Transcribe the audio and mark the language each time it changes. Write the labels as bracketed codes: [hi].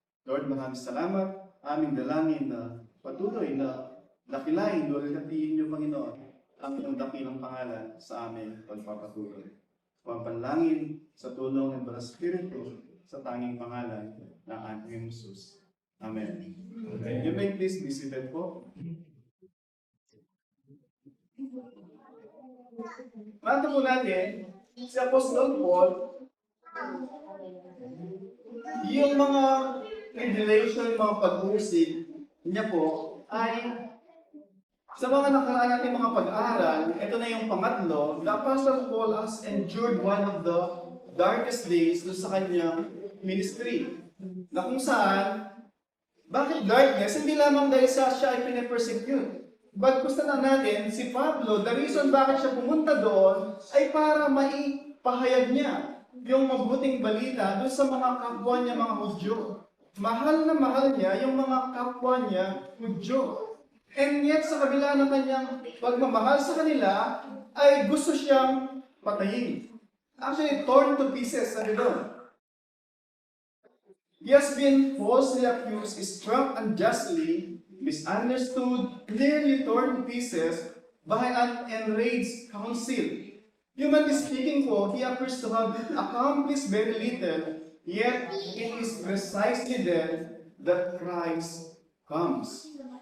[tl] Lord, maraming salamat. Aming dalangin na patuloy na dakilain, glorifihin niyo, Panginoon, ang iyong dakilang pangalan sa aming pagpapatuloy. Ang panlangin sa tulong ng Banal Espiritu sa tanging pangalan ng ating Jesus. [en] Amen. You may please be seated po. [tl] Mata po natin, si Apostol Paul, yung mga revelation, mga pag-uusig niya po, ay sa mga nakaraan natin mga pag-aaral, ito na yung pangatlo, [en] the Apostle Paul has endured one of the darkest days [tl] doon sa kanyang ministry. Na kung saan, bakit darkness? Hindi lamang dahil siya ay pinapersecute. Bagkus na natin, si Pablo, [en] the reason [tl] bakit siya pumunta doon ay para maipahayag niya yung mabuting balita doon sa mga kapwa niya, mga Hudyo. Mahal na mahal niya yung mga kapwa niya, Hudyo. [en] And yet, [tl] sa kabila ng kanyang pagmamahal sa kanila, ay gusto siyang patayin. [en] Actually, torn to pieces, [tl] sabi doon. [en] He has been falsely accused, struck unjustly, misunderstood, nearly torn to pieces by an enraged council. Humanly speaking po, he appears to have accomplished very little, yet it is precisely then that Christ comes.